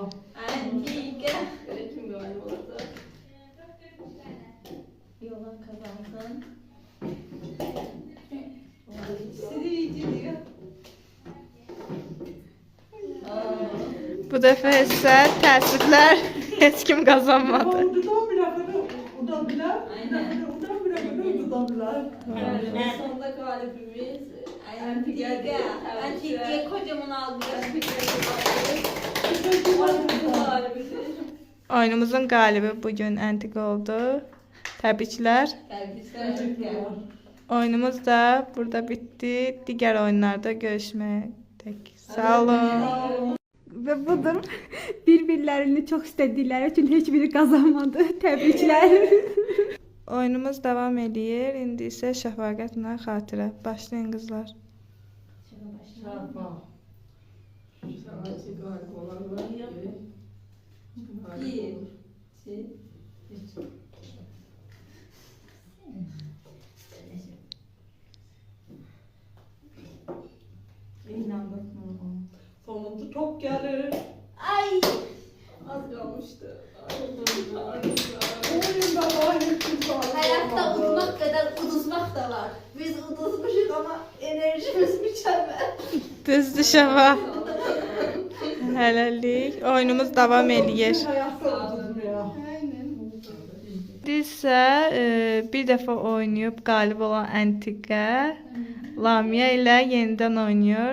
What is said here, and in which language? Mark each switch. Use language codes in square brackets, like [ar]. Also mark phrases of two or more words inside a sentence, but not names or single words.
[tr] Antika. Kim galip olursa. Yola kazansın. Sirici diyor. [az] Bu dəfə isə təəssüflər heç kim qazanmadı. [tr] Udan bile böyle, udan bile. Udan bile böyle, udan bile. Yani sonunda galibimiz Antika. Antika'ya kocaman aldılar. [az] Oyunumuzun qalibi bugün Antiqa oldu. Təbriklər. [tr] Tebrikler. [az] Oyunumuz da burada bitdi. Digər oyunlarda görüşməyək. Sağ olun. Və budur. Bir-birlərini çox istədikləri üçün heç biri qazanmadı. Təbriklər. Oyunumuz davam eləyir. İndi isə Şəfaqətlə xatirə. Başlayın qızlar. [tr] Şafa. Sanatçı galip olanlar. Bir, iki, üç. İnandık mı? Sonunda top gelir. Ay! Az kalmıştı. Oyun da var, hepsi var. Hayatta unutmak kadar unutmak da var. Biz unutmuşuz ama enerjimiz mükemmel. [az] Düzdür Şəfa. Hələlik. Oyunumuz davam eləyir. [tr] Hayatta unutmuyor. [az] İndi isə bir dəfə oynayıb qalib olan Antiqa Lamiyə ilə yenidən oynayır.